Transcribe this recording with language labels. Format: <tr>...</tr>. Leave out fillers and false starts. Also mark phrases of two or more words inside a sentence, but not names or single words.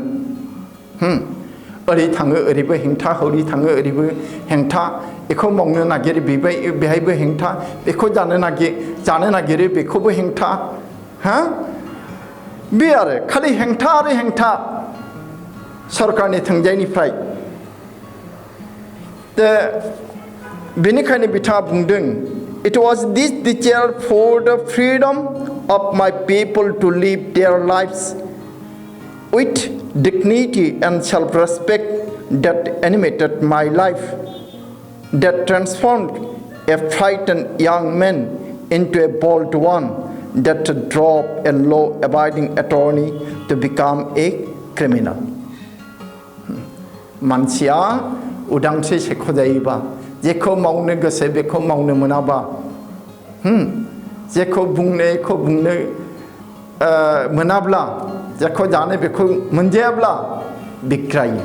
<brx>ओरै थाङो ओरैबो हेंथा, हरै थाङो ओरैबो हेंथा, बेखौ मावनो नागिरो बेहायबो हेंथा, बेखौ जानो नागिरो बेखौबो हेंथा. बे आरो खालि हेंथा आरो हेंथा सरकारनि थोंजायनिफ्राय. बेनिखायनो बिथाङा बुंदों,</brx> <en>it was this desire for the freedom of my people to live their lives with dignity and self-respect that animated my life, that transformed a frightened young man into a bold one, that drove a law-abiding attorney to become a criminal.</en> <brx>मानसिया उदांस्रि सेख'जायोबा, जेखौ मावनो गोसो बेखौ मावनो मोनाबा, जेखौ बुंनो मोनाब्ला, जेखौ जानो बेखौ मोनजायाब्ला बिग्रायो.</brx>